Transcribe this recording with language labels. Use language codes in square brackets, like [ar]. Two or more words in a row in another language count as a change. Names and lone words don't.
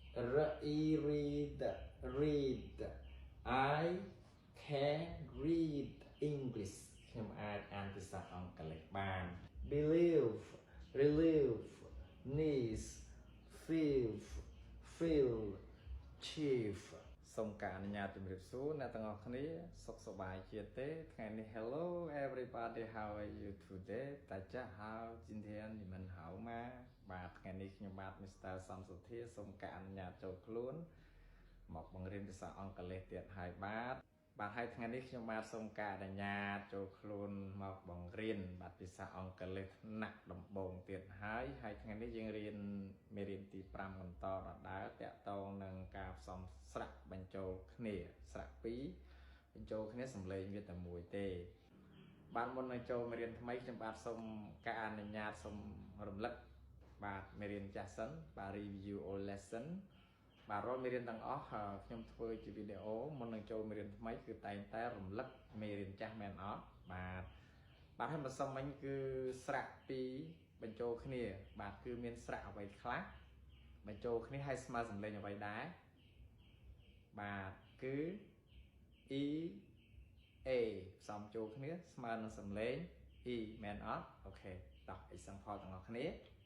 [en] read read I can read English [km] ខ្ញុំអាចអានភាសាអង់គ្លេសបាន [en] believe relieve niece feel feel chief [km] សូមការអនុញ្ញាតជម្រាបសួរអ្នកទាំងអស់គ្នាសុខសប្បាយជាទេថ្ងៃនេះ [en] Hello everybody how are you today [zh] 大家好今天你们好吗 [km] បាទថ្ងៃនេះខ្ញុំបាទ Mr. សំសុធាសូមការអនុញ្ញាតចូលខ្លួនមកបង្រៀនភាសាអង់គ្លេសទៀតហើយបាទហើយថ្ងៃនេះខ្ញុំបាទសូមការអនុញ្ញាតចូលខ្លួនមកបង្រៀនបាទភាសាអង់គ្លេសថ្នាក់ដំបូងទៀតហើយថ្ងៃនេះយើងរៀ នមេរៀនទី5បន្តដដែលតាក់ទងនឹងការផ្សំស្រៈបញ្ចូលគ្នាស្រៈ2បញ្ចូលគ្នាសំឡេងវាតែមួយទេបាទមុននឹងចូលមេរៀនថ្មីខ្ញុំបាទសូមការ អនុញ្ញាតសូមរំលឹកបាទមេរៀនចាស់សិនបាទ [en] review all lesson [km] បាទរាល់មេរៀនទាំងអស់ខ្ញុំធ្វើជាវីដេអូមុននឹង ចូលមេរៀនថ្មីគឺតែងតែរំលឹកមេរៀនចាស់មែនអត់បាទហើយម្សិលមិញគឺស្រៈពីរបញ្ចូលគ្នាបាទគឺមានស្រៈអ្វីខ្លះបញ្ចូលគ្នាហើយស្មើសំឡេងអ្វីដែរបាទគឺ e a ផ្សំចូលគ្នាស្មើនឹងសំឡេង e មែនអត់អូខេតោះ example ទាំងអស់គ្នា